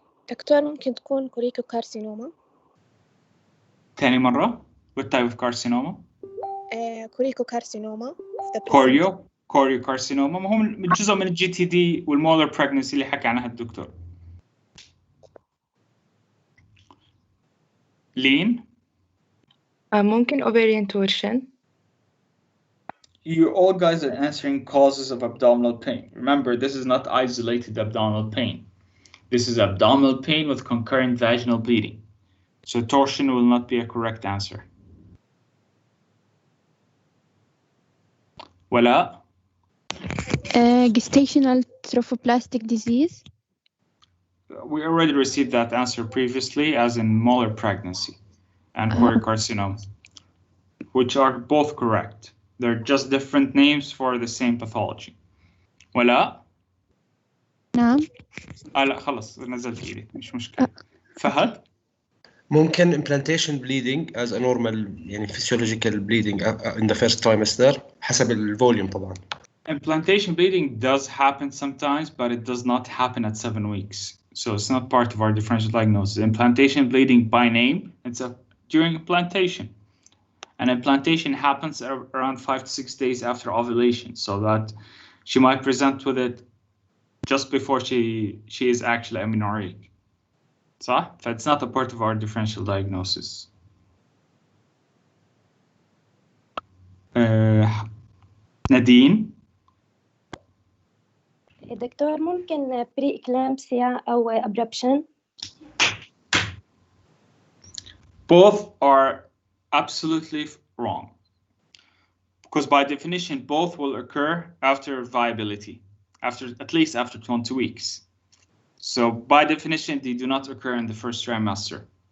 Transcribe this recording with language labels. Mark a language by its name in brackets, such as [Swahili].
[Arabic] دكتور ممكن تكون كوريكو كارسينوما. تاني مرة؟ [English] What type of carcinoma? [Arabic] كوريكو كارسينوما. كوريو كارسينوما، ما هو جزء من الجي تي دي والمولر بريجنسي اللي حكى عنها الدكتور. لين؟ ممكن [English] ovarian torsion. You all guys are answering causes of abdominal pain. Remember, this is not isolated abdominal pain. This is abdominal pain with concurrent vaginal bleeding. So torsion will not be a correct answer. Wala? Gestational trophoblastic disease. We already received that answer previously, as in molar pregnancy and choriocarcinoma, which are both correct. They're just different names for the same pathology. [Arabic] ولا؟ نعم. لا خلص نزلت ايدي مش مشكلة. فهد؟ ممكن [English] implantation bleeding as a normal يعني physiological bleeding in the first trimester [Arabic] حسب الفوليوم طبعا. [English] Implantation bleeding does happen sometimes, but it does not happen at 7 weeks. So it's not part of our differential diagnosis. Implantation bleeding by name, it's during implantation. And implantation happens around 5 to 6 days after ovulation, so that she might present with it just before she is actually amenorrheic. So it's not a part of our differential diagnosis. Nadine? [Arabic] دكتور ممكن pre-eclampsia أو abruption. [English] Both are absolutely wrong, because by definition both will occur after viability. at least after 20 weeks. So by definition, they do not occur in the first trimester.